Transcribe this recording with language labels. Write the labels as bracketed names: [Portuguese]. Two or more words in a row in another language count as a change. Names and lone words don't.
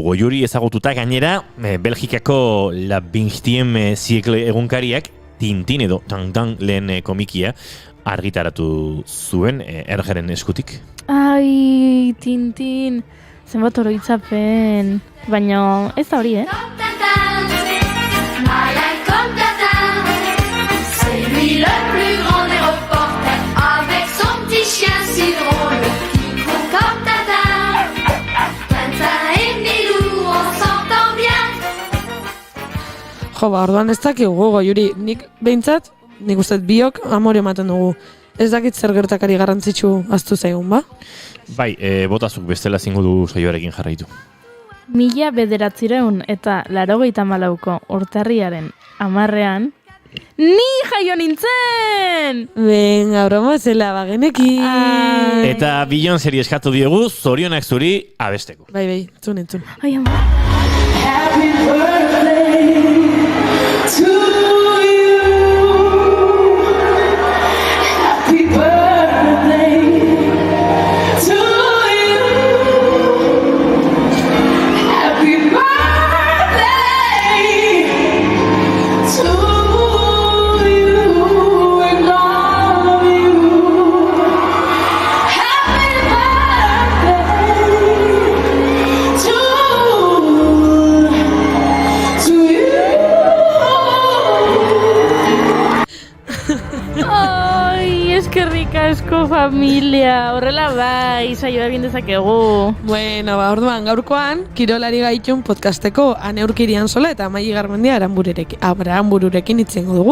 [Basque] Goiuri ezagututa gainera, Belgikako La 20e siècle egunkariak Tintin edo Tang lehen komikia argitaratu zuen Ergeren eskutik. Ai, Tintin, zenbat oroitzapen, baina ez da hori, [French] C'est lui le plus grand des reporters avec son petit chien si drôle qui court comme Tintin. Tintin et Milou, on s'entend bien. [Basque] Jo, orduan ez dakigu Goiuri, nik behintzat, nik uste biok amore ematen dugu. Ez dakit zer gertakari garrantzitsu ahaztu zaigun, ba? Bai, botazuk bestela zingo du saioarekin jarraitu. 1994 eta 94ko urtarriaren 10ean ni jaio nintzen! Venga, broma zela bagenekin. Eta Beyoncéri eskatu diogu, zorionak zuri abesteko. Bai, entzun. Ai, ama. [English] Happy birthday to you. Happy birthday to you. Happy birthday to you. We love you. Happy birthday to you. [Basque] Ai, eskerrik asko familia, horrela bai, saioa egin dezakegu. Bueno, orduan gaurkoan, kirolari gaitun podcasteko Aneurkirian Sola eta Maili Garmendia Aranbururekin itzengo dugu.